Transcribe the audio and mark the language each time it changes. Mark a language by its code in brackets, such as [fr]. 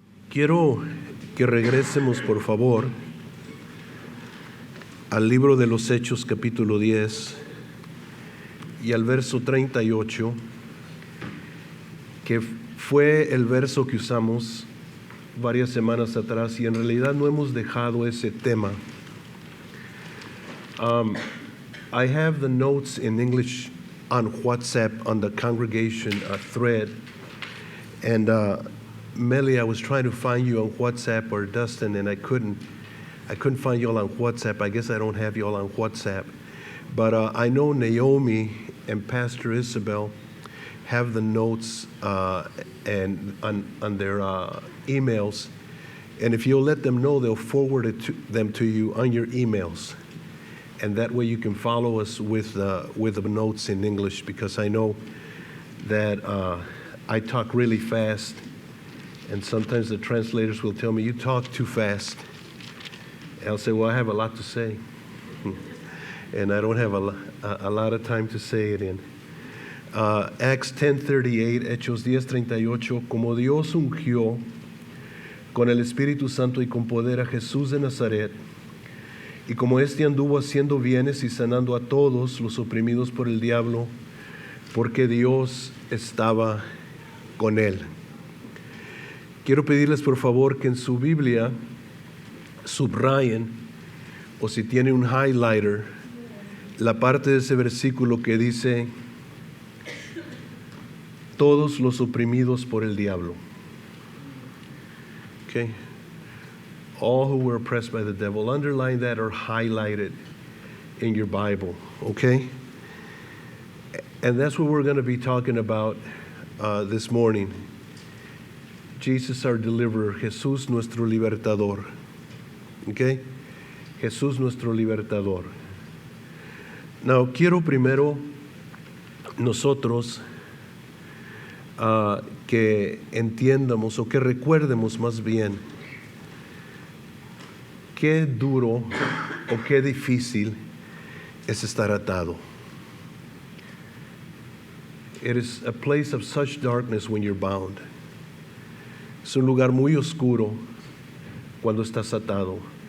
[es] Quiero que regresemos, por favor, al libro de los Hechos, capítulo 10, y al verso 38, que fue el verso que usamos varias semanas atrás, y en realidad no hemos dejado ese tema. [en] I have the notes in English on WhatsApp on the congregation thread, and Melly, I was trying to find you on WhatsApp, or Dustin, and I couldn't find you all on WhatsApp. I guess I don't have you all on WhatsApp. But I know Naomi and Pastor Isabel have the notes and on their emails. And if you'll let them know, they'll forward them to you on your emails. And that way you can follow us with the notes in English, because I know that I talk really fast. And sometimes the translators will tell me, you talk too fast. And I'll say, well, I have a lot to say. And I don't have a lot of time to say it in. Acts 10:38, [es] Hechos 10:38, como Dios ungió con el Espíritu Santo y con poder a Jesús de Nazaret, y como éste anduvo haciendo bienes y sanando a todos los oprimidos por el diablo, porque Dios estaba con él. Quiero pedirles por favor que en su Biblia subrayen, o si tiene un highlighter, la parte de ese versículo que dice, todos los oprimidos por el diablo. [en] Okay? All who were oppressed by the devil. Underline that or highlight it in your Bible. Okay? And that's what we're going to be talking about this morning. Jesus our deliverer, [es] Jesús nuestro libertador. [en] Okay? [es] Jesús nuestro libertador. [en] Now, [es] quiero primero nosotros que entiendamos, o que recuerdemos más bien, qué duro o qué difícil es estar atado. [en] It is a place of such darkness when you're bound. [es] Es un lugar muy oscuro cuando estás atado.